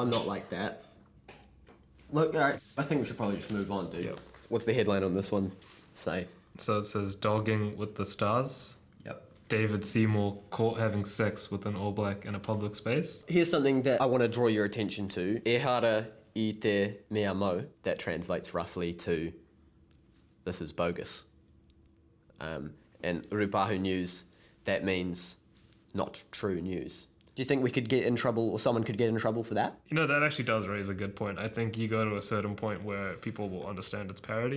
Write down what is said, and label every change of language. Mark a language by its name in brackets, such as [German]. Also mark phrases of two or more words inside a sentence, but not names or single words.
[English] I'm not like that. Look, alright, I think we should probably just move on, dude. Yep. What's the headline on this one say? So it says, dogging with the stars. Yep. David Seymour caught having sex with an all black in a public space. Here's something that I want to draw your attention to. [Māori] E hara I te mea mau. [English] That translates roughly to, this is bogus. And Rupahu News, that means not true news. Do you think we could get in trouble, or someone could get in trouble for that? You know, that actually does raise a good point. I think you go to a certain point where people will understand it's parody.